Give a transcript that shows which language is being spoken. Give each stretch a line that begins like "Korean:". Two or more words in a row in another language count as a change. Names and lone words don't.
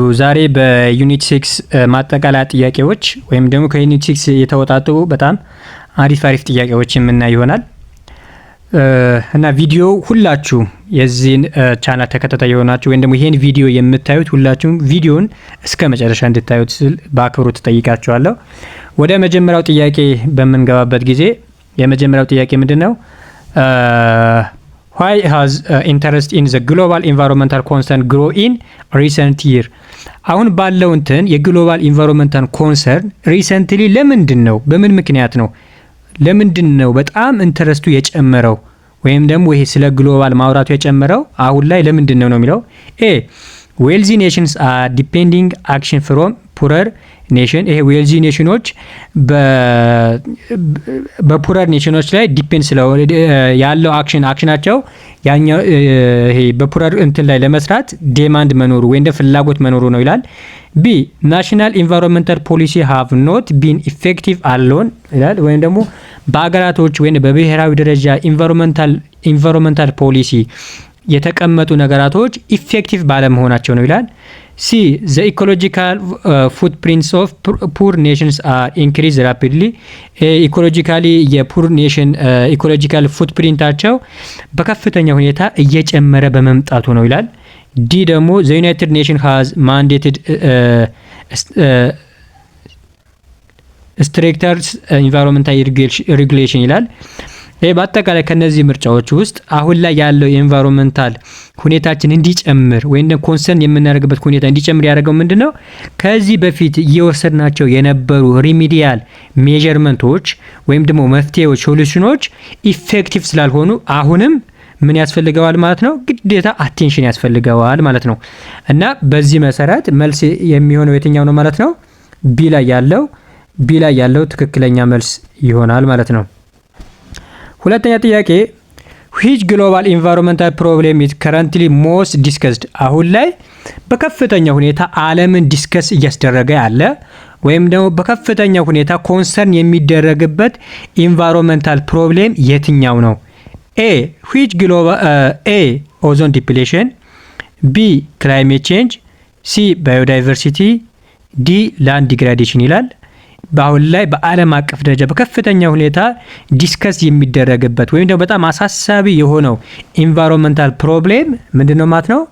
Amharic: ዛሬ በዩኒት 6 ማጠቃለያ ጥያቄዎች ወይም ደግሞ ከዩኒት 6 የተወጣጡ በጣም አሪፍ ጥያቄዎች የምናይ ይሆናል እና ቪዲዮ ሁላችሁ የዚህን ቻናል ተከታታይ የሆናችሁ ወይም ደግሞ ይሄን ቪዲዮ የምታዩት ሁላችሁም ቪዲዮን እስከ መጨረሻ እንድታዩት ስል በአክብሮት ተጠይቃችኋለሁ። ወደ መጀመሪያው ጥያቄ በመንገባበት ጊዜ የመጀመሪያው ጥያቄ ምንድነው?
English: Why has interest in the global environmental concern grow in recent year?
Amharic: አሁን ባለው እንትን የግሎባል
English: environmental concern recently
Amharic: ለምንድን ነው በምን ምክንያት ነው ለምንድን ነው በጣም ኢንተረስቱ የጨመረው ወይም ደግሞ ይሄ ስለ ግሎባል ማውራቱ የጨመረው አሁን ላይ ለምንድን ነው የሚለው ኤ
English: wealthy nations are depending action from poorer
Amharic: ኔሽን ይሄ ዌልዚ ኔሽኖች በፑረር ኔሽኖች ላይ ዲፔንድ ስለሆነ ያለው አክሽናቸው ያኛው ይሄ በፑረር እንትን ላይ ለመስራት ዲማንድ መኖሩ ወይም ፍላጎት መኖሩ ነው ይላል።
English: B national environmental policy have not been effective alone
Amharic: ይላል። ወይም ደግሞ በአገራቶች ወይም በብሔራዊ ደረጃ
English: environmental policy
Amharic: የተቀመጡ ነገራቶች ኢፌክቲቭ ባለመሆናቸው ነው ይላል። ሲ
English: the ecological footprints of poor nations are increased rapidly.
Amharic: ኢኮሎጂካሊ የፑር ኔሽን ኢኮሎጂካል ፉትፕሪንታቸው በከፍተኛ ሁኔታ እየጨመረ በመምጣቱ ነው ይላል። ዲ ደግሞ
English: the United Nations has mandated stricter environmental regulation
Amharic: ይላል። በአጠቃላይ ከነዚህ ምርጫዎች ውስጥ አሁን ላይ ያለው የኢንቫይሮንመንታል ሁኔታችን እንዲጨምር ወይም ኮንሰርን የምናደርግበት ሁኔታ እንዲጨምር ያደረገው ምንድነው? ከዚህ በፊት እየወሰድናቸው የነበሩ ሪሚዲያል ሜዠርመንቶች ወይም ደግሞ መፍትሄዎች ሶሉሽኖች ኢፌክቲቭ ስላልሆኑ አሁንም ምን ያስፈልገዋል ማለት ነው? ግዴታ አቴንሽን ያስፈልገዋል ማለት ነው። እና በዚህ መሰረት መልስ የሚሆነው የትኛው ነው ማለት ነው? ቢ ላይ ያለው ትክክለኛ መልስ ይሆናል ማለት ነው። ሁለተኛ ጥያቄ
English: which global environmental problem is currently most discussed?
Amharic: አሁን ላይ በከፍተኛ ሁኔታ ዓለምን ዲስከስ እያስደረገ ያለ ወይም ደግሞ በከፍተኛ ሁኔታ ኮንሰርን የሚደረግበት
English: environmental problem
Amharic: የትኛው ነው? ኤ
English: which global
Amharic: ኤ
English: ozone depletion፣
Amharic: ቢ
English: climate change፣
Amharic: ሲ ባዮዳይቨርሲቲ፣ ዲ
English: land degradation
Amharic: ይላል። በአሁን ላይ በዓለም አቀፍ ደረጃ በከፍተኛ ሁኔታ ዲስከስ የሚደረግበት ወይም ደግሞ በጣም አሳሳቢ የሆነው
English: environmental problem
Amharic: ምንድነው ማለት ነው?